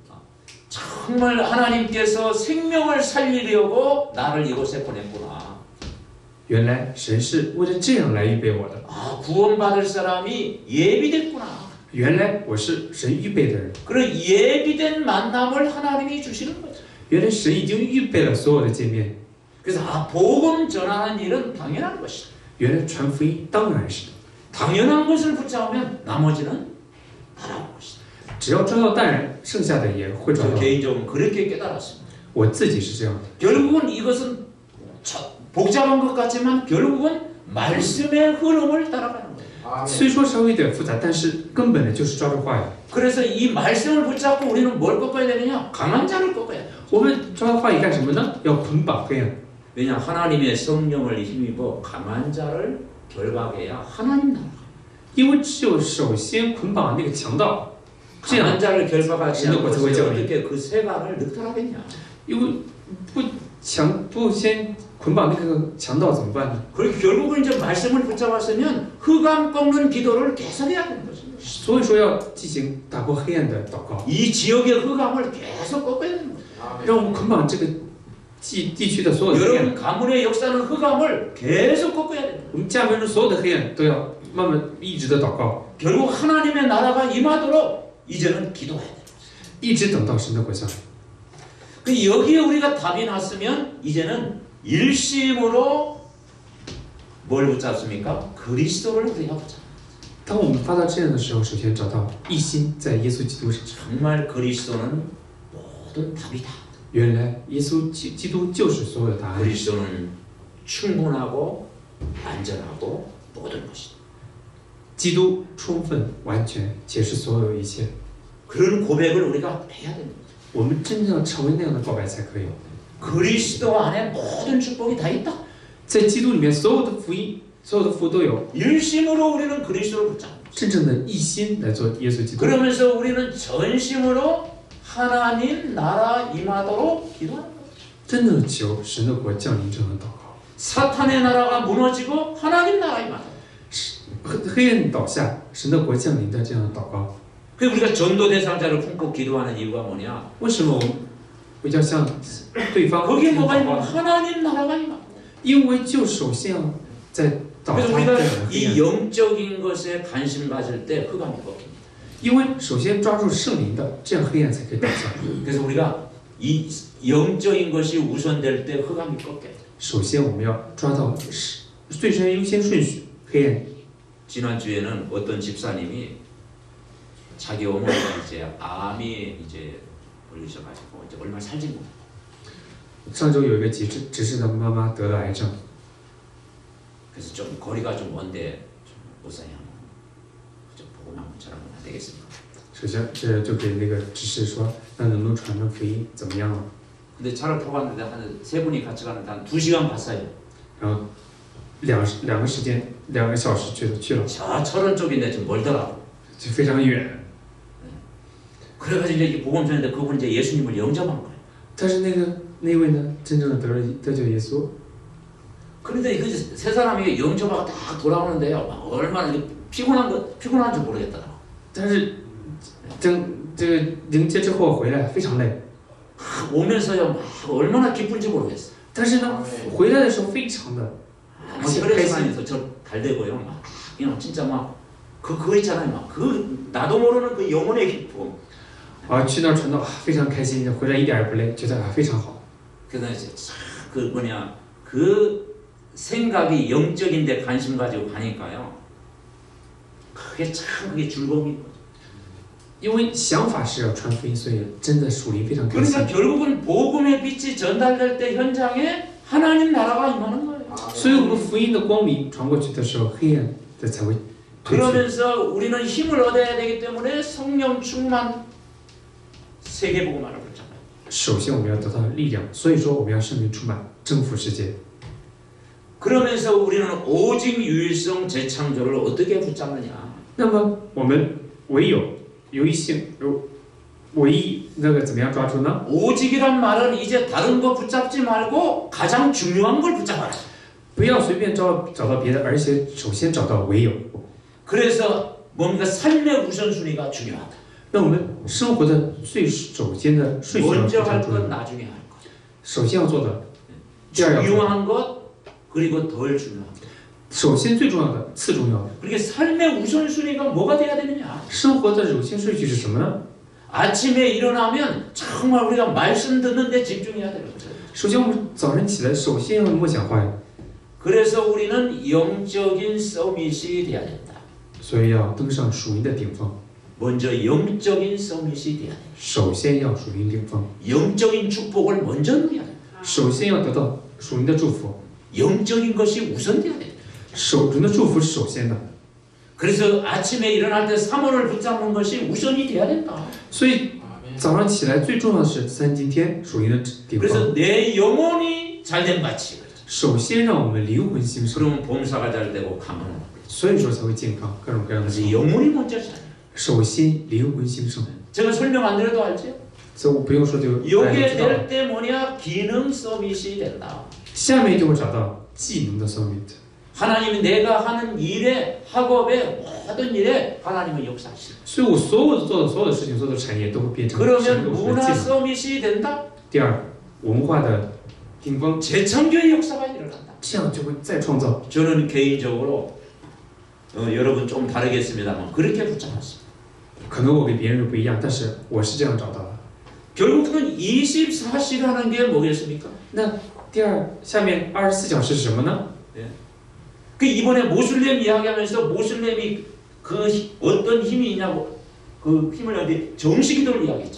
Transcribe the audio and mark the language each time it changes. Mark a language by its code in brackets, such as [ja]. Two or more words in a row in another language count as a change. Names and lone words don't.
[ko] 정말 하나님께서 생명을 살리려고 나를 이곳에 보냈구나. [zh] 原来神是为了这样来预备我的， [ko] 아, 구원받을 사람이 예비됐구나. [zh] 原来我是神预备的人， [ko] 그런 예비된 만남을 하나님이 주시는 거죠. [zh] 原来神已经预备了所有的见面， [ko] 그래서 복음 전하는 일은 당연한 것이다. [zh] 原来传福音当然是的， [ko] 당연한 것을 붙잡으면 나머지는 따라올 것이다. [zh] 只要抓到当然，剩下的也会抓 [ko] 저 [zh] 到。 [ko] 개인적으로 그렇게 깨달았습니다. [zh] 我自己是这样的， [ko] 결국은 이것은 복잡한 것 같지만 결국은 말씀의 흐름을 따라가는 거예요. [zh] 虽说稍微有点复杂，但是根本的就是抓住话语。 [ko] 그래서 이 말씀을 붙잡고 우리는 뭘 꺾어야 되느냐? 강한 자를 꺾어야 돼요. [zh] 我们抓到话语干什么呢？要捆绑黑暗， [ko] 왜냐? 하나님의 성령을 힘입어 강한 자를 결박해야 하나님 나라. [zh] 因为只有首先捆绑那个强盗，这样 [ko] 강한 자를 결박하지 않고 진짜 어떻게 어떻게 그 세간을 늑탈하겠냐? [zh] 因为不先捆绑那个强盗怎么办呢？ [ko] 그리고 결국은 이제 말씀을 붙잡았으면 흑암 꺾는 기도를 계속해야 되는 거죠. [zh] 所以说要进行打破黑暗的祷告， [ko] 이 지역의 흑암을 계속 꺾어야 되는 거죠. [zh] 让我们捆绑这个地区的所有的黑暗。 [ko] 여러분 가문의 역사는 흑암을 계속 꺾어야 되는 거예요. [zh] 我们家门中所有的黑暗都要慢慢一直的祷告， [ko] 결국 하나님의 나라가 임하도록 이제는 기도해야 돼요. [zh] 一直等到神的国降临。 [ko] 그 여기에 우리가 답이 났으면 이제는 일심으로 뭘 붙잡습니까? 그리스도를 우리가 붙잡. [zh] 当我们发到这样的时候，首先找到一心在耶稣基督上。 [ko] 정말 그리스도는 모든 답이다. [zh] 原来耶稣基督就是所有的答案。 [ko] 그리스도는 충분하고 안전하고 모든 것이다. [zh] 基督充分、完全，且是所有一切。 [ko] 그런 고백을 우리가 해야 됩니다. [zh] 我们真正要成为那样的告白才可以。 [ko] 그리스도 안에 모든 축복이 다 있다. [zh] 在基督里面，所有的福音、所有的福都有。 [ko] 일심으로 우리는 그리스도를 붙잡는 거죠. [zh] 真正的一心来做耶稣基督， [ko] 그러면서 우리는 전심으로 하나님 나라 임하도록 기도하는 거죠. [zh] 真的求神的国降临这样的祷告。 [ko] 사탄의 나라가 무너지고 하나님 나라 임하도록. [zh] 黑暗倒下，神的国降临的这样的祷告。 [ko] 그래서 우리가 전도 대상자를 품고 기도하는 이유가 뭐냐? [zh] 为什么我们比较像对方？ [ko] 거기에 뭐가 있냐면 하나님 나라가 임하고. [zh] 因为就首先要在倒塌 [ko] 그래서 [zh] 这 [ko] 우리가 [zh] 样的黑 [ko] 이 [zh] 暗， [ko] 영적인 것에 관심 가질 때 흑암이 꺾입니다. [zh] 因为首先抓住圣灵的，这样黑暗才可以倒下。 [ko] 그래서 우리가 이 영적인 것이 우선될 때 흑암이 꺾여야 돼요. [zh] 首先我们要抓到最先优先顺序，黑暗。 [ko] 지난주에는 어떤 집사님이 자기 어머니가 이제 암이 이제 걸리셔가지고 이제 얼마 살지 못해요. [zh] 上周有一个执事的妈妈得了癌症， [ko] 그래서 좀 거리가 좀 먼데 좀 목사님 좀 보고만 전하면 안 되겠습니까? [zh] 首先这就给那个执事说，那能不能传传福音怎么样了？ [ko] 근데 차를 타고 갔는데 한 세 분이 같이 가는데 한 2시간 갔어요. [zh] 然后2个小时去了， [ko] 저 철원 쪽인데 좀 멀더라고. [zh] 就非常远。 [ko] 그래가지고 이제 복음 전했는데 그분 이제 예수님을 영접한 거예요. [zh] 但是那位呢，真正的得救耶稣。 [ko] 그런데 그 세 사람이 영접하고 딱 돌아오는데요. 막 얼마나 피곤한지 모르겠더라고. [zh] 但是这个迎接之后回来非常累， [ko] 오면서요 막 얼마나 기쁜지 모르겠어. [zh] 但是呢，回来的时候非常的 [ko] 막 혈액순환에서 저 달대고요. 막 그냥 진짜 막 그거 있잖아요. 막 그 나도 모르는 그 영혼의 기쁨. [zh] 去那儿传道非常开心，回来一点也不累，觉得非常好。 [ko] 그래서 이제 그 뭐냐 그 생각이 영적인데 관심 가지고 가니까요. 그게 참 그게 즐거움인 거죠. [zh] 因为想法是要传福音，所以真的属灵非常开心。 [ko] 그러니까 결국은 복음의 빛이 전달될 때 현장에 하나님 나라가 임하는 거예요. [zh] 所以我们福音的光明传过去的时候，黑暗的才会退去。 [ko] 그러면서 우리는 힘을 얻어야 되기 때문에 성령 충만 세계 복음화를 붙잡아요. [zh] 首先我们要得到力量，所以说我们要圣灵充满，征服世界。 [ko] 그러면서 우리는 오직 유일성 재창조를 어떻게 붙잡느냐? [zh] 那么我们唯有唯一那个怎么样抓住呢？ [ko] 오직이란 말은 이제 다른 거 붙잡지 말고 가장 중요한 걸 붙잡아라. [zh] 不要随便找到别的，而且首先找到唯有。 [ko] 그래서 뭔가 삶의 우선순위가 중요하다. [zh] 那我们生活的最首先的顺序要 [ko] 먼저 [zh] 非 [ko] 할 [zh] 常重 [ko] 것, [zh] 要。 [ko] 나중에 할 것. [zh] 首先要做的，第二要做的， [ko] 중요한 것, 그리고 덜 중요한 것. [zh] 首先最重要的，次重要的。 [ko] 그렇게 삶의 우선순위가 뭐가 돼야 되느냐? [zh] 生活的首先顺序是什么呢？ [ko] 아침에 일어나면 정말 우리가 말씀 듣는데 집중해야 되는 거죠. [zh] 首先我们早晨起来，首先要默想话语， [ko] 그래서 우리는 영적인 서밋이 돼야 된다. [zh] 所以要登上属灵的顶峰。 [ko] 먼저 영적인 서밋이 돼야 된다. [zh] 首先要属灵顶峰， [ko] 영적인 축복을 먼저 누려야 된다. [zh] 首先要得到属灵的祝福， [ko] 영적인 것이 우선돼야 된다. [zh] 属灵的祝福是首先的。 [ko] 그래서 아침에 일어날 때 사모를 붙잡는 것이 우선이 돼야 된다. [zh] 所以早上起来最重要的是三今天属灵的顶峰。 [ko] 그래서 내 영혼이 잘된 같이. [zh] 首先让我们灵魂兴盛， [ko] 그러면 봉사가 잘 되고 강건하고. [zh] 所以说才会健康，各种各样的 [ko] 그래서 [zh] 情况。 [ko] 영혼이 먼저 잘. [zh] 首先灵魂兴盛， [ko] 제가 설명 안 드려도 알죠? [zh] 所以我不用说就大家 [ko] 요게 [zh] 就知道了。 [ko] 될 때 뭐냐? 기능 서밋이 된다. [zh] 下面就会找到技能的 summit。 [ko] 하나님이 내가 하는 일에 학업에 모든 일에 하나님은 역사하시다. [zh] 所以我所有做的所有的事情，所有的产业都会变成神 [ko] 그러면 [zh] 有的 [ko] 문화 [zh] 技能。 [ko] 서밋이 된다. [zh] 第二，文化的顶峰， [ko] 재창조의 역사가 일어난다. [zh] 这样就会再创造。 [ko] 저는 개인적으로 여러분 좀 다르겠습니다만 그렇게 붙잡았습니다. [zh] 可能我跟别人不一样，但是我是这样找到的。 [ko] 결국은 24시라는 게 뭐겠습니까? [zh] 那第二，下面24小时是什么呢？ [ko] 그 이번에 모슬렘 이야기하면서 모슬렘이 그 어떤 힘이 있냐고 그 힘을 어디 정식기도를 이야기했죠.